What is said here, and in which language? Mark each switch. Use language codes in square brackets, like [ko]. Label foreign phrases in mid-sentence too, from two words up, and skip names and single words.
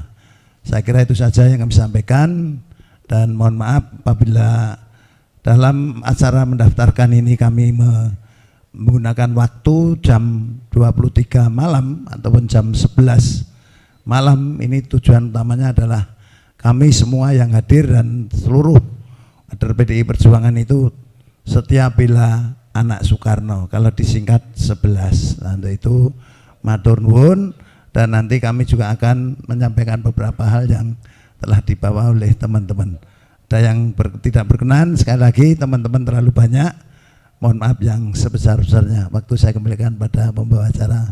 [id] Saya kira itu saja yang kami sampaikan dan mohon maaf apabila dalam acara mendaftarkan ini kami menggunakan waktu jam 23 malam ataupun jam 11 malam. Ini tujuan utamanya adalah kami semua yang hadir dan seluruh kader PDI Perjuangan itu setia bela anak Soekarno, kalau disingkat 11. Nah, untuk itu [jv] matur nuwun, [id] dan nanti kami juga akan menyampaikan beberapa hal yang telah dibawa oleh teman-teman. Ada yang tidak berkenan, sekali lagi teman-teman terlalu banyak, mohon maaf yang sebesar-besarnya. Waktu saya kembalikan pada pembawa acara.